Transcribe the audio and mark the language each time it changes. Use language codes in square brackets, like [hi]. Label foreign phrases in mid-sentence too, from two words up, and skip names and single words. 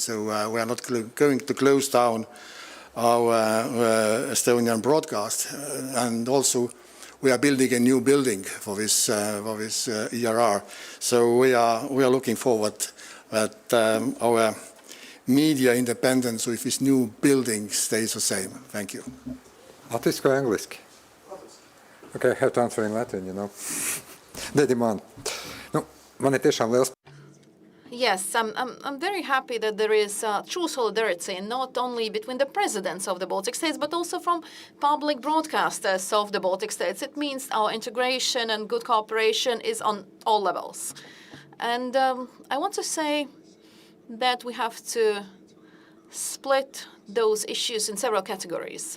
[en] So we are not going to close down our Estonian broadcast. And also we are building a new building for this ERR. So we are looking forward that our media independence with this new building stays the same. Thank you. [lv] Latviski vai angliski? [en] Okay, I have to answer in Latin, you know. The demand. [lv] Nu, man ir tiešām liels. [en] Yes, I'm very happy that there is true solidarity, not only between the presidents of the Baltic states, but also from public broadcasters of the Baltic states. It means our integration and good cooperation is on all levels. And I want to say that we have to split those issues in several categories.